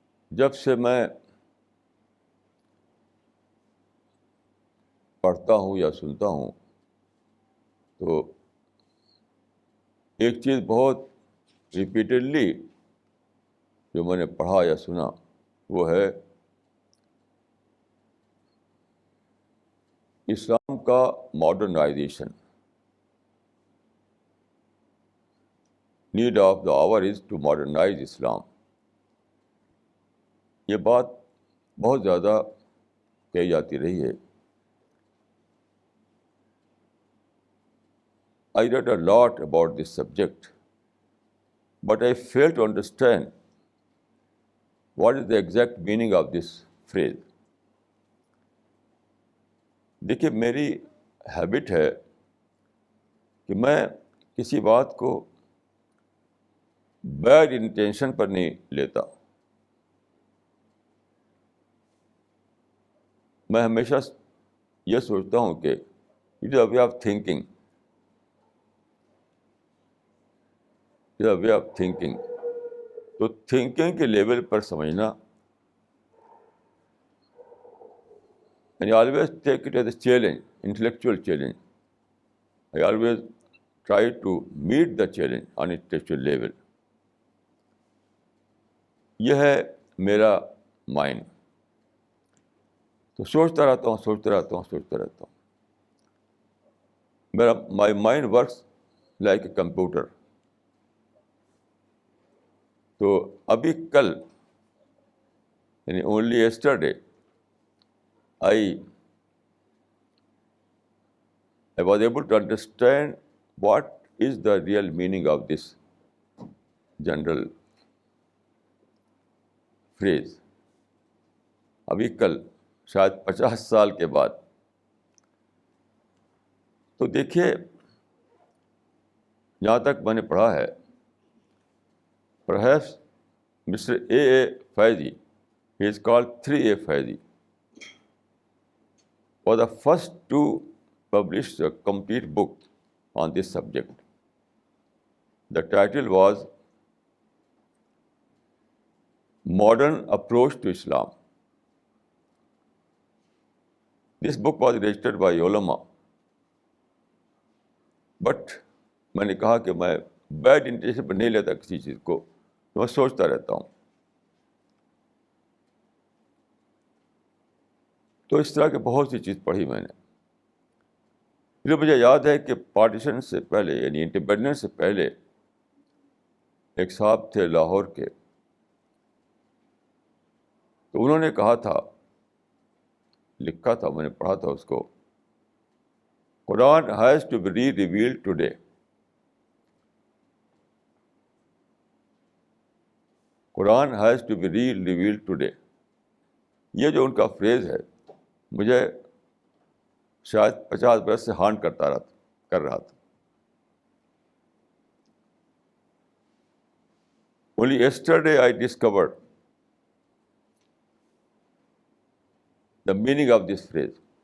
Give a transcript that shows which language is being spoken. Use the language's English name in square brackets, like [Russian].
[Urdu] جب سے میں پڑھتا ہوں یا سنتا ہوں تو ایک چیز بہت ریپیٹڈلی جو میں نے پڑھا یا سنا وہ ہے اسلام کا modernisation. [English] Need of the hour is to modernise Islam. [Urdu] یہ بات بہت زیادہ کہی جاتی رہی ہے. [English] I read a lot about this subject, but I fail to understand what is the exact meaning of this phrase. [Urdu] دیکھیے میری ہیبٹ ہے کہ میں کسی بات کو بیڈ انٹینشن پر نہیں لیتا. میں ہمیشہ یہ سوچتا ہوں کہ [English] It is a way of thinking. [Urdu] Way of thinking تو تھنکنگ کے لیول پر سمجھنا. [English] And I always take it as a challenge, intellectual challenge. I always try to meet the challenge on intellectual level. [Urdu] یہ ہے میرا mind. تو سوچتا رہتا ہوں. [English] my mind works like a computer. [Urdu] تو ابھی کل یعنی [English] only yesterday I was able to understand what is the real meaning of this general phrase. [Urdu] ابھی کل شاید 50 سال کے بعد. تو دیکھیے جہاں تک میں نے پڑھا ہے [English] perhaps [Urdu] Mr. [English] A. Faizi, he is called 3A Faizi, was the first to publish a complete book on this subject. The title was Modern Approach to Islam. This book was registered by ulama. But [Urdu] میں نے کہا کہ میں bad intention پر نہیں لیتا کسی چیز کو. میں سوچتا رہتا ہوں. تو اس طرح کی بہت سی چیز پڑھی میں نے. پھر مجھے یاد ہے کہ پارٹیشن سے پہلے یعنی انڈیپینڈنس سے پہلے ایک صاحب تھے لاہور کے. تو انہوں نے کہا تھا, لکھا تھا, میں نے پڑھا تھا اس کو, [English] Quran has to be rerevealed today. Quran has to be rerevealed today. [Urdu] یہ جو ان کا فریز ہے مجھے شاید 50 برس سے ہانٹ کر رہا تھا. [English] Only yesterday I discovered the meaning of this phrase.